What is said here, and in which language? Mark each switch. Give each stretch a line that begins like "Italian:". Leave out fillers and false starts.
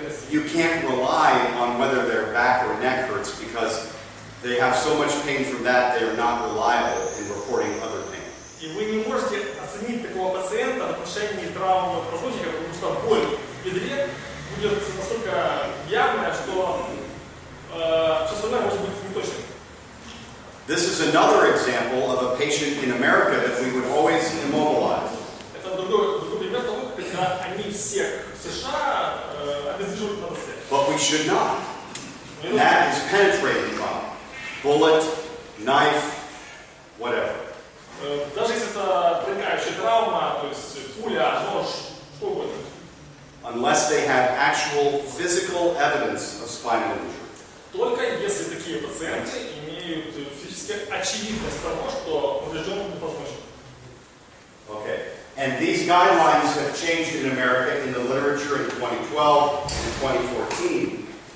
English: you can't rely on whether their back or neck hurts because they have so much pain from that they are not reliable in reporting other pain.
Russian: И вы не можете оценить такого пациента в отношении травм позвоночника, потому что боль в бедре будет настолько явная, что все остальное может быть неточным.
English: This is another example of a patient in America that we would always immobilize.
Russian: Это другой пример того, когда они всех в США обездвиживать надо всех.
English: But we should not. And that is penetrating trauma. Bullet, knife, whatever.
Russian: Даже если это проникающая травма, то есть пуля, нож, что угодно.
English: Unless they have actual physical evidence of spinal injury.
Russian: Только если такие пациенты имеют физически очевидность того, что поврежденным невозможно.
English: Okay. And these guidelines have changed in America in the literature in 2012 and 2014.